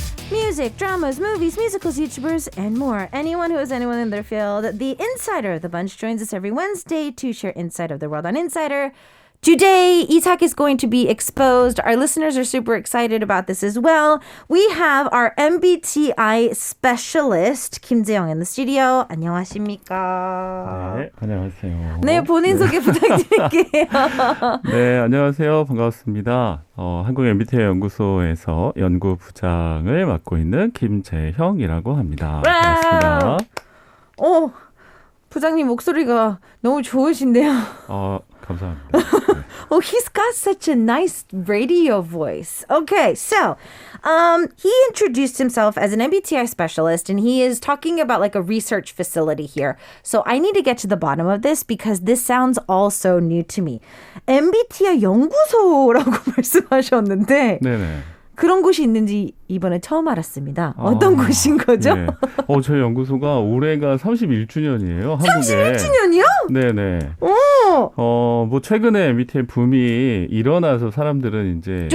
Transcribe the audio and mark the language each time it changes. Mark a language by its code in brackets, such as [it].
[en] Music, dramas, movies, musicals, YouTubers, and more. Anyone who is anyone in their field, the Insider, the bunch joins us every Wednesday to share insight of the world on Insider. Today, Isak is going to be exposed. Our listeners are super excited about this as well. We have our MBTI specialist, Kim Jae-young, in the studio. [ko] 안녕하십니까? 네, 안녕하세요. 네, 본인 소개 부탁드릴게요. 네, 안녕하세요. 반갑습니다. 한국 MBTI 연구소에서 연구부장을 맡고 있는 김재형이라고 합니다. 반갑습니다. 부장님 목소리가 너무 좋으신데요. 감사합니다. 네. [en] Oh, he's got such a nice radio voice. Okay, so he introduced himself as an MBTI specialist, and he is talking about like a research facility here. So I need to get to the bottom of this because this sounds all so new to me. [ko] MBTI 연구소라고 말씀하셨는데 네네. 그런 곳이 있는지 이번에 처음 알았습니다. 어떤 곳인 거죠? 네. 저희 연구소가 올해가 31주년이에요. 한국에. 31주년이요? 네네. 뭐 최근에 MBTI 붐이 일어나서 사람들은 이제